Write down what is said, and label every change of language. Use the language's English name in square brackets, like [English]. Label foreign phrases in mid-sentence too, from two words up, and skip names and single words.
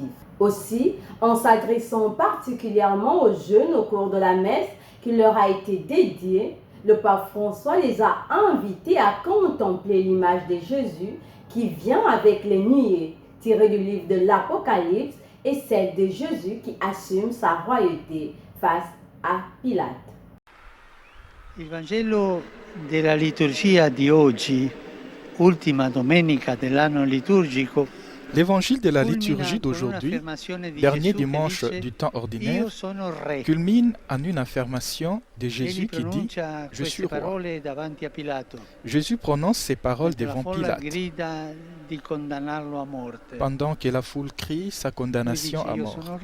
[French] Aussi, en s'adressant particulièrement aux jeunes au cours de la messe qui leur a été dédiée, le pape François les a invités à contempler l'image de Jésus qui vient avec les nuées, tirées du livre de l'Apocalypse, et celle de Jésus qui assume sa royauté face à Pilate. [Italian] Il Vangelo della liturgia di oggi, ultima domenica dell'anno liturgico, [French] L'évangile de la liturgie d'aujourd'hui, dernier dimanche du temps ordinaire, culmine en une affirmation de Jésus qui dit « Je suis roi ». Jésus prononce ces paroles devant Pilate, pendant que la foule crie sa condamnation à mort.